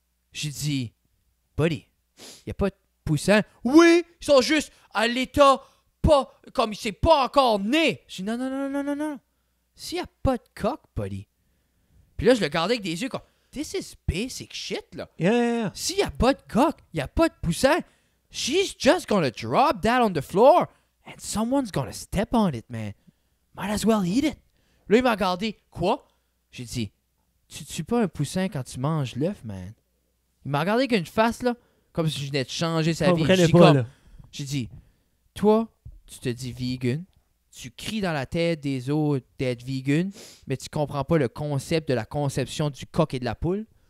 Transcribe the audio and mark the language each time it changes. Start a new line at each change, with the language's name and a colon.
French: J'ai dit, buddy, il n'y a pas de poussin. Oui, ils sont juste à l'état pas comme il s'est pas encore né. J'ai dit non. S'il n'y a pas de coq, buddy. Puis là, je le gardais avec des yeux comme, this is basic shit, là.
English: Yeah.
French: S'il n'y a pas de coq, il n'y a pas de poussin.
English: She's just gonna drop that on the floor. And someone's gonna step on it, man. Might as well eat it.
French: Là, il m'a regardé. Quoi? J'ai dit, tu tues pas un poussin quand tu manges l'œuf, man. Il m'a regardé avec une face, là, comme si je venais de changer sa vie. J'ai dit, toi, tu te dis vegan. Tu cries dans la tête des autres d'être vegan, mais tu comprends pas le concept de la conception du coq et de la poule.